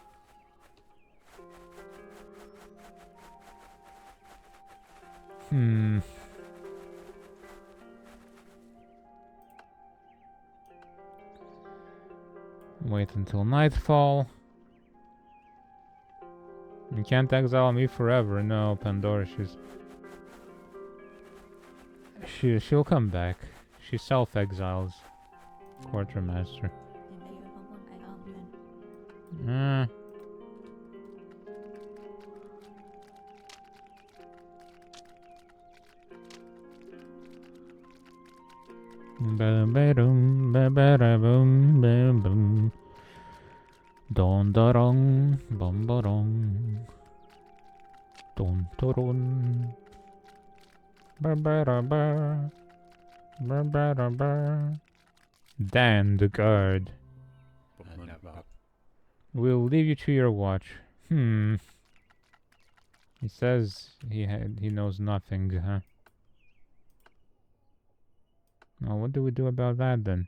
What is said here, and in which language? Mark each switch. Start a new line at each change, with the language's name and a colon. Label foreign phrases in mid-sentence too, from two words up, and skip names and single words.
English: Wait until nightfall. You can't exile me forever. No, Pandora, she'll come back. She self-exiles. Quartermaster. Ba-ba-dum, ba-ba-da-bum, ba-bum. Don-da-dong, bum-ba-dong. Don-da-dong. Ba-ba-da-ba. Ba-ba-da-ba. Dan, the guard. We'll leave you to your watch. He says he knows nothing, huh? Well, what do we do about that then?